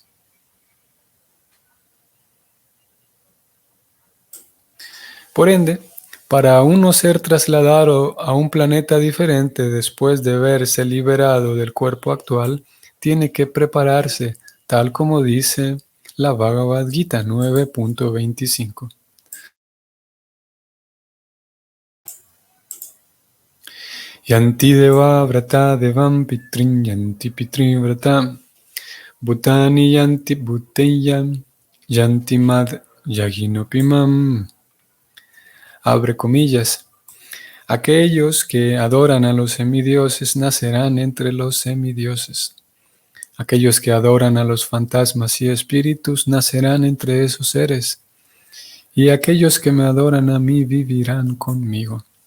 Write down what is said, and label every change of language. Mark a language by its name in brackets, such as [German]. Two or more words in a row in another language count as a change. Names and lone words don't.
[Spanish] Por ende, para uno ser trasladado a un planeta diferente después de verse liberado del cuerpo actual, tiene que prepararse, tal como dice la Bhagavad Gita 9.25. [Sanskrit] Yanti deva vrata devam pitrin yanti pitri vrata bhutani yanti bhuteyam yanti mad yaginopimam. [Spanish] Abre comillas. Aquellos que adoran a los semidioses nacerán entre los semidioses. Aquellos que adoran a los fantasmas y espíritus nacerán entre esos seres. Y aquellos que me adoran a mí vivirán conmigo.